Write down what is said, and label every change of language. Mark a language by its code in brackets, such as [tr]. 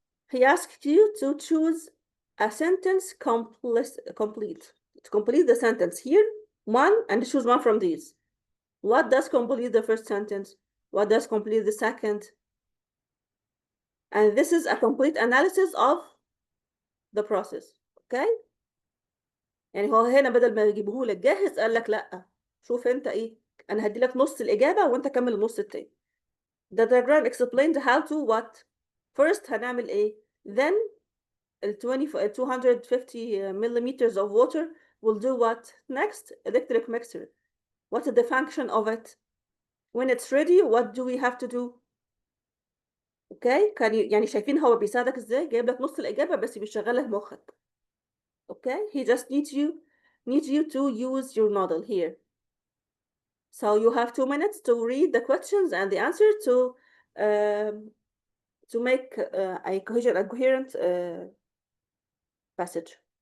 [en] He asked you to choose a sentence complete. To complete the sentence here, 1, and choose 1 from these. What does complete the first sentence? What does complete the second? And this is a complete analysis of the process. Okay? [ar] يعني هو هنا بدل ما يجيبه لك جاهز قال لك لا، شوف انت ايه، انا هدي لك نص الاجابه وانت كمل النص التاني. [en] The diagram explained how to what. First [ar] هنعمل ايه؟ [en] Then 250 millimeters of water will do what? Next, electric mixer. What is the function of it? When it's ready, what do we have to do? Okay? [ar] كان يعني شايفين هو بيساعدك ازاي؟ جايب لك نص الإجابة بس بيشغلها مخك. [en] Okay? He just needs you to use your model here. So you have 2 minutes to read the questions and the answer to make a coherent passage.